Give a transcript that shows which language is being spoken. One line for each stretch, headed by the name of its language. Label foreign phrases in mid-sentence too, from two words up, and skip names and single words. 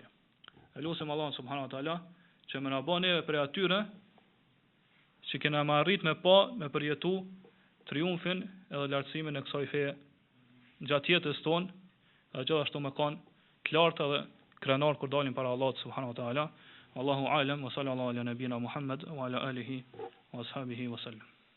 Albanian: Elusim Allah
Arabic: سبحانه وتعالى
Albanian: që më na bën neve për atyre që kena më arrit me përjetu triumfin edhe lartësimin e kësaj feje gjatë jetës tonë, dhe gjithashtu me kanë të lartë edhe krenar kur dalim para Allahut
Arabic: سبحانه وتعالى. الله أعلم وصلى الله على نبينا محمد وعلى آله وأصحابه وسلم.